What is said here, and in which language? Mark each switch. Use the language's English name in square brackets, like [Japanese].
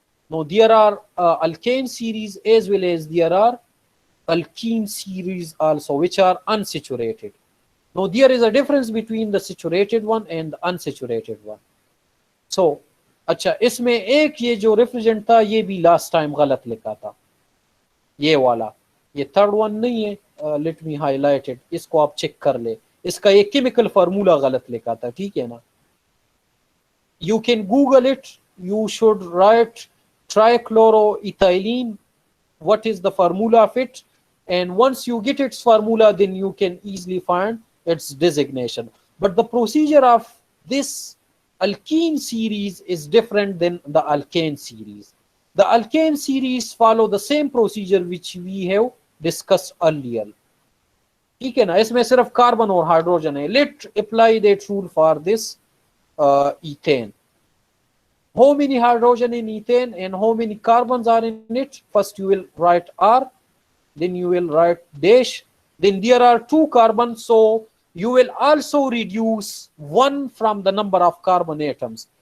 [English] No, there are alkane series as well as there are alkene series also, which are unsaturated. Now there is a difference between the saturated one and the unsaturated one. [Hindi] सो अच्छा, इसमें एक ये जो refrigerant था ये भी last time गलत लिखा था, ये वाला, ये थर्ड वन नहीं है, [English] let me highlight it, [Hindi] इसको आप चेक कर ले, इसका ये केमिकल फार्मूला गलत लिखा था, ठीक है ना। [English] You can Google it. You should write trichloroethylene. What is the formula of it? And once you get its formula, then you can easily find its designation. But the procedure of this alkene series is different than the alkane series. The alkane series follow the same procedure which we have discussed earlier. [Hindi] ठीक है ना, इसमें सिर्फ carbon और hydrogen है. [English] Let's apply that rule for this ethane. How many hydrogen in ethane and how many carbons are in it? First you will write R, then you will write dash, then there are 2 carbons, so you will also reduce 1 from the number of carbon atoms.